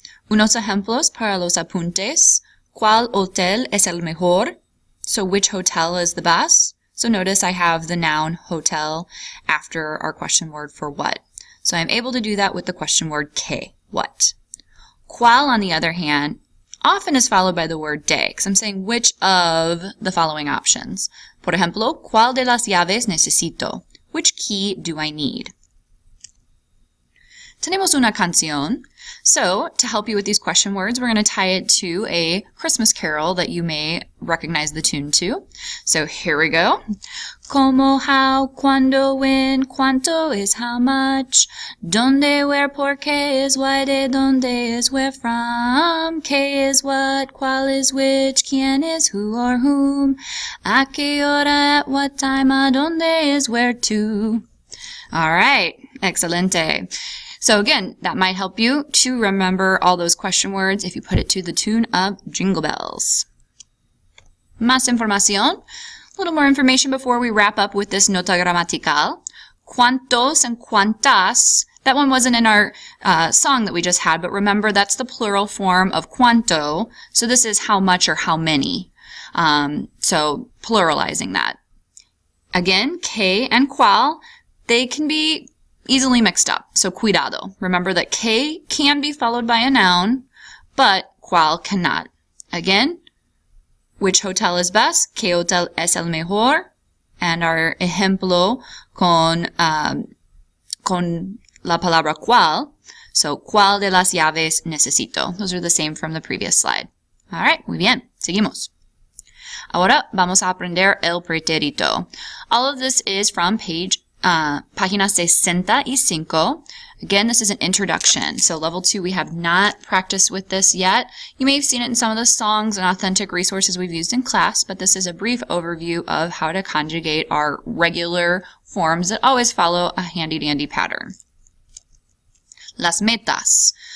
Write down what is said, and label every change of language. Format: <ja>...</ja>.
<es>Unos ejemplos para los apuntes. ¿Cuál hotel es el mejor?</es> <en>So which hotel is the best? So notice I have the noun hotel after our question word for what. So I'm able to do that with the question word que, what. ¿Cuál, on the other hand, often is followed by the word de, because I'm saying which of the following options.</en> <es>Por ejemplo, ¿cuál de las llaves necesito?</es> <en>Which key do I need?</en> <es>Tenemos una canción.</es> <en>So, to help you with these question words, we're going to tie it to a Christmas carol that you may recognize the tune to. So, here we go.</en> <es>¿Cómo, how, cuándo, when, cuánto is how much, dónde, where, por qué is why, de dónde is where from, qué is what, cuál is which, quién is who or whom, a qué hora, at what time, a dónde is where to.</es> <en>All right,</en> <es>excelente.</es> <en>So again, that might help you to remember all those question words if you put it to the tune of Jingle Bells.</en> <es>Más información.</es> <en>A little more information before we wrap up with this</en> <es>nota gramatical.</es> <en>¿Cuántos and cuántas? That one wasn't in our song that we just had, but remember that's the plural form of cuánto. So this is how much or how many. So pluralizing that. Again, que and cuál, they can be easily mixed up. So</en> <es>cuidado.</es> <en>Remember that que can be followed by a noun, but cuál cannot. Again, which hotel is best?</en> <es>¿Qué hotel es el mejor?</es> <en>And our</en> <es>ejemplo con la palabra cuál. So, ¿cuál de las llaves necesito?</es> <en>Those are the same from the previous slide. All right,</en> <es>muy bien. Seguimos. Ahora vamos a aprender el pretérito.</es> <en>All of this is from página 65. Again, this is an introduction. So level 2, we have not practiced with this yet. You may have seen it in some of the songs and authentic resources we've used in class, but this is a brief overview of how to conjugate our regular forms that always follow a handy-dandy pattern.</en> <es>Las metas.</es>